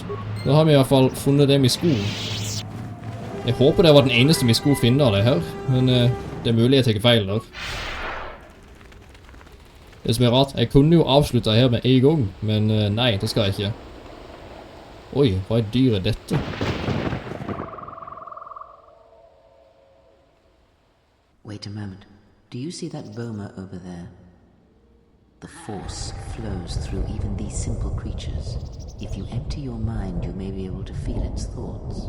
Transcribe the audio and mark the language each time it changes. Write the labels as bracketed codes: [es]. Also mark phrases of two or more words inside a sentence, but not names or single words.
[no] Da har vi i hvert fall funnet dem i sko. Jeg håper det var den eneste vi skulle finne av det her, men det er mulig jeg tar feil der. Det som er rart, jeg kunne jo avslutte her med en gang, men nei, det skal jeg ikke. Oi, hva er dyret dette? [en] Wait a moment. Do you see that boma over there? The force flows through even these simple creatures. If you empty your mind, you may be able to feel its thoughts.